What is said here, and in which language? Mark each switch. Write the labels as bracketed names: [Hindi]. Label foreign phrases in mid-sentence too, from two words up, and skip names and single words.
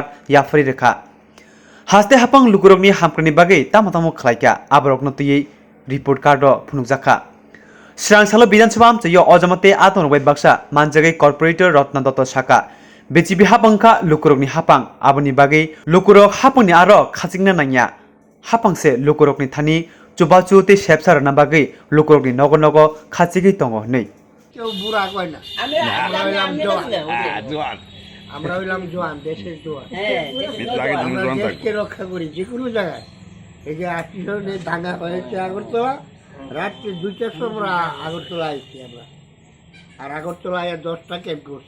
[Kok Borok] yafri rekha haste hapang lukurokni hamkrani bagai tamo khlaika aborokno tui [English] report card [Kok Borok] ro phunukjaka Srangsalo Bidhan Sabha amchayo ojamate atonrok baksa manjagai corporator Rotna Dotto Saka BJP hapangka lukurokni hapang aboni bagai lukurok haponi aro khachingna nangya hapangse lukurokni thani chubachu te sepsar na bagai lukurokni nogo nogo khachigi tongo nei [Bangla] কেউ বুড়া কয় না আমরা হইলাম জোয়ান দেশের জোয়ান আমরা দেশকে রক্ষা করি যে কোনো জায়গায় এই যে ৮০ জনের দাঙ্গা হয়েছে আগরতলা রাত্রে ২টার সময় আগরতলা আসছি আমরা আর আগরতলায় 10টা ক্যাম্প করছি